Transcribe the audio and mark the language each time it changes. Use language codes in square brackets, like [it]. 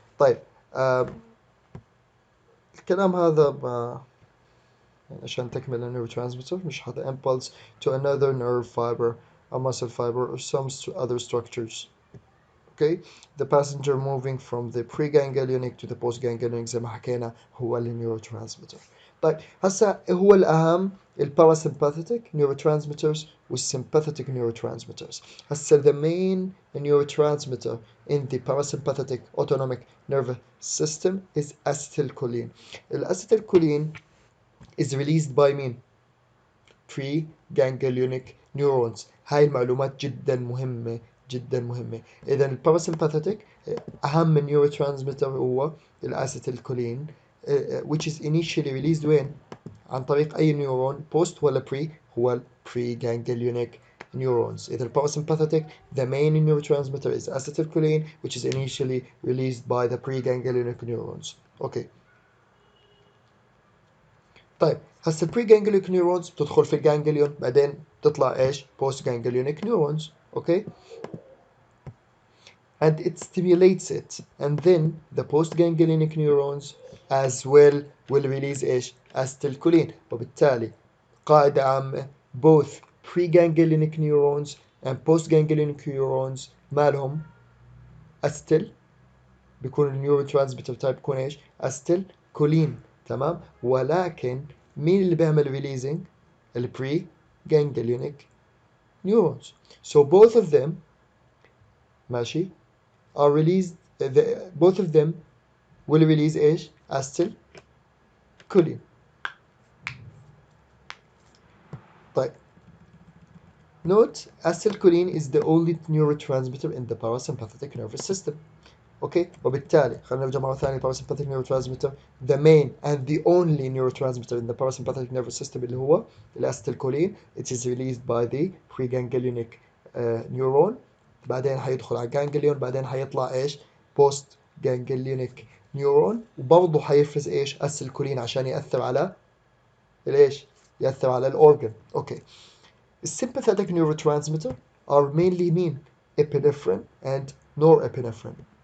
[ar] طيب الكلام هذا عشان تكمل [en] neurotransmitter [ar] مش هذا [en] impulse to another nerve fiber, a muscle fiber or some other structures. Okay. the passenger moving from the preganglionic to the postganglionic [ar] زي ما حكينا هو النيوروترانسميتر. طيب هسا هو الأهم الباراسمباثيك neurotransmitters والsympathetic neurotransmitters. هسا [en] the main neurotransmitter in the parasympathetic autonomic nervous system is acetylcholine. الacetylcholine is released by [ar] مين؟ [en] pre-ganglionic neurons. [ar] هاي المعلومات جدا مهمة جدا مهمة. إذا الباراسمباثيك أهم neurotransmitter هو الأسيتيلكولين [en] which is initially released [ar] وين؟ عن طريق أي نيورون post ولا pre؟ هو ال pre-ganglionic neurons. إذا الباراسمباثيك [en] the main neurotransmitter is acetylcholine which is initially released by the pre-ganglionic neurons. Okay. [ar] طيب هسه البري جانجليونيك نيورونز بتدخل في الجانجليون بعدين تطلع ايش؟ بوست جانجليونيك نيورونز. [en] Okay. and it stimulates it and then the post ganglionic neurons as well will release [ar] ايش؟ [en] acetylcholine. [ar] وبالتالي قاعدة عامة [en] both preganglionic neurons and post ganglionic neurons [ar] مالهم acetyl بيكون النيورو ترانسميتر تايب بيكون ايش؟ acetylcholine. تمام. ولكن مين اللي بيعمل ريليزنج؟ البري ganglionic neurons. [en] So both of them [ar] ماشي [en] are released both of them will release [ar] ايش؟ [en] acetylcholine. [ar] طيب [en] note acetylcholine is the only neurotransmitter in the parasympathetic nervous system. Okay. [ar] وبالتالي خلينا نرجع مرة ثانية [en] parasympathetic neurotransmitter the main and the only neurotransmitter in the parasympathetic nervous system [ar] اللي هو الأستيلكولين. [en] it is released by the preganglionic neuron [ar] بعدين حيدخل على الجانجليون بعدين حيطلع ايش؟ post ganglionic neuron وبرضه حيفرز ايش؟ أستيلكولين عشان يأثر على الايش؟ يأثر على الأورجن. [en] Okay. الsympathetic neurotransmitter are mainly [ar] مين؟ [en] epinephrine and norepinephrine.